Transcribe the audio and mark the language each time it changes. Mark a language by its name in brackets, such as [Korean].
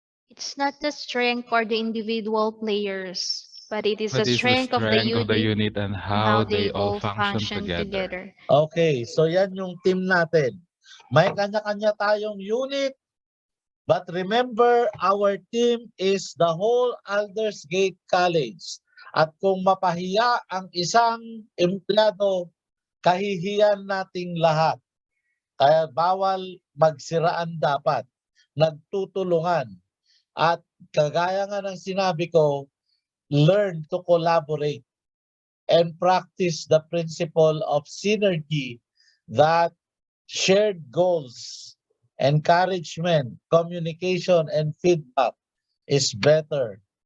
[English] It's not the strength for the individual players, but it is But the it's the strength of the strength of the unit and and how they all function together. together. [Filipino] Okay, so yan yung team natin. May kanya-kanya tayong unit, [English] but remember, our team is the whole Aldersgate College. [Filipino] At kung mapahiya ang isang empleyado, kahihiyan nating lahat. Kaya bawal magsiraan dapat. Nagtutulungan. At kagaya nga ng sinabi ko, [English] learn to collaborate and practice the principle of synergy, that shared goals, encouragement, communication, and feedback is better.